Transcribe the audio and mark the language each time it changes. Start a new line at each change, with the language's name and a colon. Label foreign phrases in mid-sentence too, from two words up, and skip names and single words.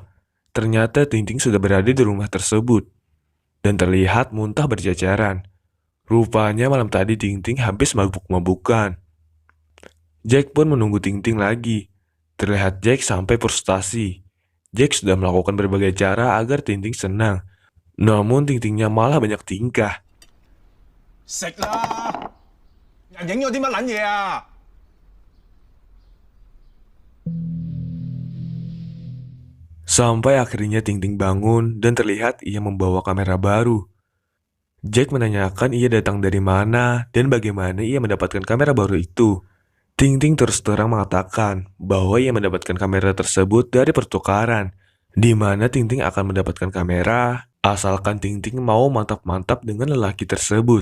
Indonesian: Ternyata Ting-Ting sudah berada di rumah tersebut dan terlihat muntah berjajaran. Rupanya malam tadi Ting-Ting habis mabuk-mabukan. Jack pun menunggu Ting-Ting lagi. Terlihat Jack sampai frustasi. Jack sudah melakukan berbagai cara agar Ting-Ting senang. Namun Ting-Tingnya malah banyak tingkah.
Cantonese: 食啦！人影咗啲乜撚嘢啊？
Indonesian: Sampai akhirnya Ting-Ting bangun dan terlihat ia membawa kamera baru. Jack menanyakan ia datang dari mana dan bagaimana ia mendapatkan kamera baru itu. Ting-Ting terus terang mengatakan bahwa ia mendapatkan kamera tersebut dari pertukaran, di mana Ting-Ting akan mendapatkan kamera asalkan Ting-Ting mau mantap-mantap dengan lelaki tersebut.